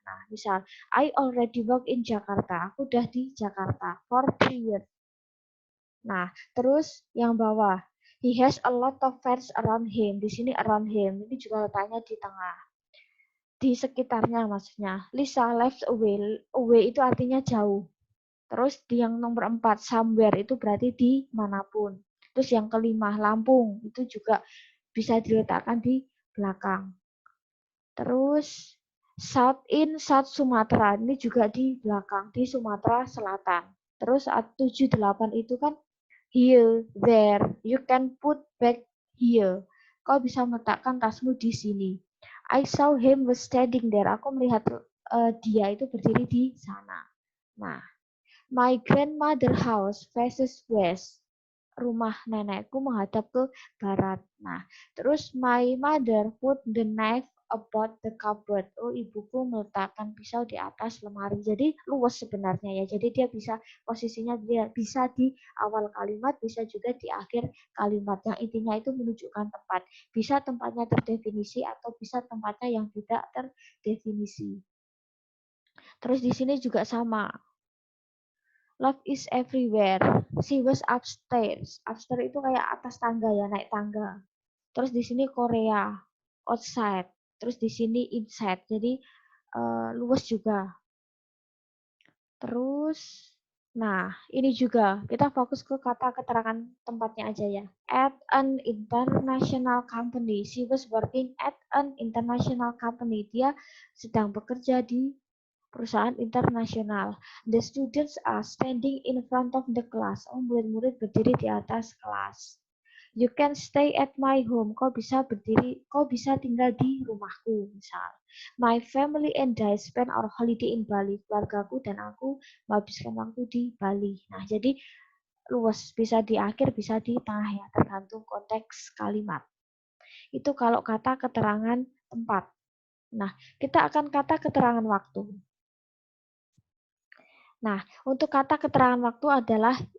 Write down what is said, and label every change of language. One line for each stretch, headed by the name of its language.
Indonesian: Nah, misal
English: I already work in Jakarta,
Indonesian: aku udah di Jakarta
English: for 3 years.
Indonesian: Nah, terus yang bawah,
English: he has a lot of friends around him.
Indonesian: Di sini
English: around him,
Indonesian: ini juga letaknya di tengah. Di sekitarnya maksudnya.
English: Lisa left away.
Indonesian: Away itu artinya jauh. Terus di yang nomor 4, somewhere itu berarti di manapun. Terus yang kelima, Lampung. Itu juga bisa diletakkan di belakang. Terus South Sumatera. Ini juga di belakang. Di Sumatera Selatan. Terus 7, 8 itu kan here, there.
English: You can put back here.
Indonesian: Kau bisa meletakkan tasmu di sini.
English: I saw him was standing there.
Indonesian: Aku melihat dia itu berdiri di sana.
English: Nah, my grandmother house faces west.
Indonesian: Rumah nenekku menghadap ke barat. Nah, terus
English: my mother put the knife about the cupboard.
Indonesian: Ibuku meletakkan pisau di atas lemari. Jadi luas sebenarnya ya. Jadi dia bisa posisinya dia bisa di awal kalimat, bisa juga di akhir kalimat. Yang intinya itu menunjukkan tempat. Bisa tempatnya terdefinisi atau bisa tempatnya yang tidak terdefinisi. Terus di sini juga sama.
English: Love is everywhere. She was upstairs.
Indonesian: Upstairs itu kayak atas tangga ya, naik tangga. Terus di sini Korea, outside. Terus di sini inside. Jadi luas juga. Terus, nah ini juga kita fokus ke kata keterangan tempatnya aja ya.
English: At an international company. She was working at an international company.
Indonesian: Dia sedang bekerja di perusahaan internasional.
English: The students are standing in front of the class.
Indonesian: Murid-murid berdiri di atas kelas.
English: You can stay at my home.
Indonesian: Kau bisa tinggal di rumahku, misal.
English: My family and I spend our holiday in Bali.
Indonesian: Keluargaku dan aku menghabiskan waktu di Bali. Nah, jadi luas, bisa di akhir, bisa di tengah ya, tergantung konteks kalimat. Itu kalau kata keterangan tempat. Nah, kita akan kata keterangan waktu. Nah, untuk kata keterangan waktu adalah